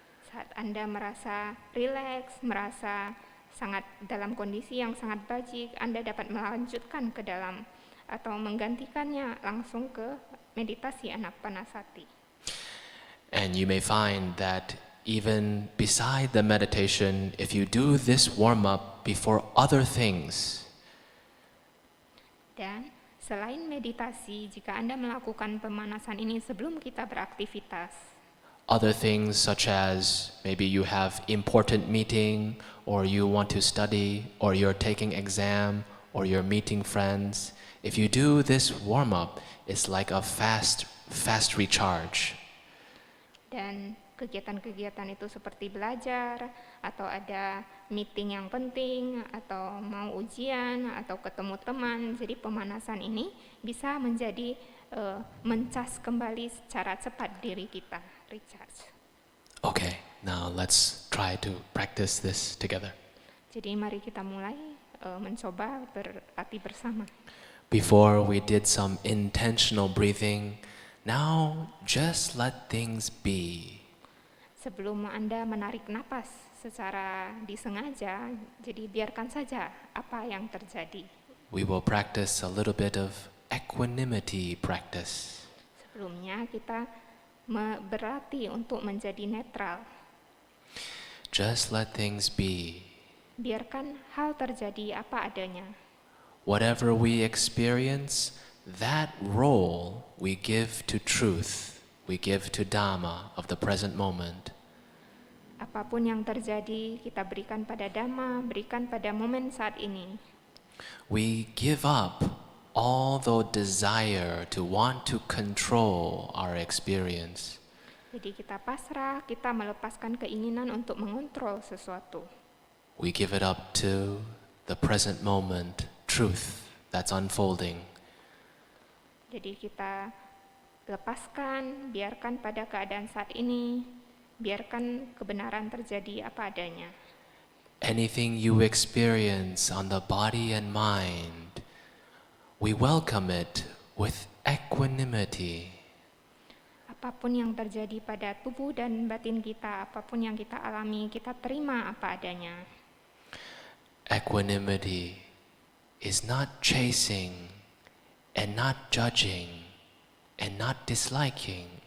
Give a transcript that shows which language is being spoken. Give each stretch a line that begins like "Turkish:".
Indonesian: Saat Anda merasa rileks, merasa sangat dalam kondisi yang sangat baik, Anda dapat melanjutkan ke dalam atau menggantikannya langsung ke meditasi Anapanasati.
English: And you may find that Even beside the meditation, if you do this warm-up before other things,
Indonesian: Dan selain meditasi, jika Anda melakukan pemanasan ini sebelum kita beraktivitas,
English: other things such as maybe you have important meeting, or you want to study, or you're taking exam, or you're meeting friends, if you do this warm-up, it's like a fast recharge.
Indonesian: dan kegiatan-kegiatan itu seperti belajar, atau ada meeting yang penting, atau mau ujian, atau ketemu teman. Jadi pemanasan ini bisa menjadi mencas kembali secara cepat diri kita, recharge.
English: Okay, now let's try to practice this together.
Indonesian: Jadi mari kita mulai mencoba berlatih bersama.
English: Before we did some intentional breathing, now just let things be.
Indonesian: Sebelum Anda menarik napas secara disengaja, jadi biarkan saja apa yang terjadi.
English: We will practice a little bit of equanimity practice.
Indonesian: Sebelumnya kita berlatih untuk menjadi netral.
English: Just let things be.
Indonesian: Biarkan hal terjadi apa adanya.
English: Whatever we experience, that role we give to truth, we give to Dhamma of the present moment.
Indonesian: Apapun yang terjadi, kita berikan pada Dhamma, berikan pada momen saat ini.
English: We give up all the desire to want to control our experience.
Indonesian: Jadi kita pasrah, kita melepaskan keinginan untuk mengontrol sesuatu.
English: We give it up to the present moment, truth that's unfolding.
Indonesian: Jadi kita lepaskan, biarkan pada keadaan saat ini, biarkan kebenaran terjadi apa adanya.
English: Anything you experience on the body and mind, we welcome it with equanimity.
Indonesian: Apapun yang terjadi pada tubuh dan batin kita, apapun yang kita alami, kita terima apa adanya.
English: Equanimity is not chasing and not judging and not disliking.